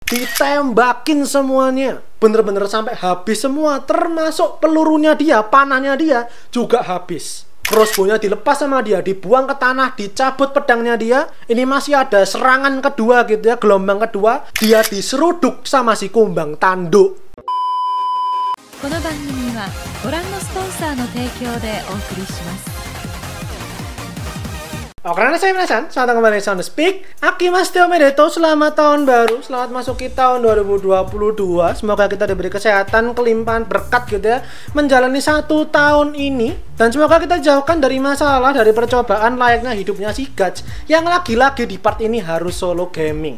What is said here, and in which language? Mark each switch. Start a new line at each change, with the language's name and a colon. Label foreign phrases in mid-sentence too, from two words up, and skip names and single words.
Indonesian: ditembakin semuanya, bener-bener sampai habis semua, termasuk pelurunya dia, panahnya dia juga habis. Crossbow-nya dilepas sama dia, dibuang ke tanah, dicabut pedangnya dia. Ini masih ada serangan kedua gitu ya, gelombang kedua, dia diseruduk sama si kumbang tanduk.
Japanese: この番組はご覧のスポンサーの提供でお送りします。
Indonesian: Oke, saya Minasan, selamat kembali di Sound Speak.
Japanese: あけましておめでとう,
Indonesian: selamat tahun baru, selamat masuki tahun 2022. Semoga kita diberi kesehatan, kelimpahan, berkat gitu ya, menjalani 1 tahun ini. Dan semoga kita jauhkan dari masalah, dari percobaan layaknya hidupnya si Guts, yang lagi-lagi di part ini harus
English: solo gaming.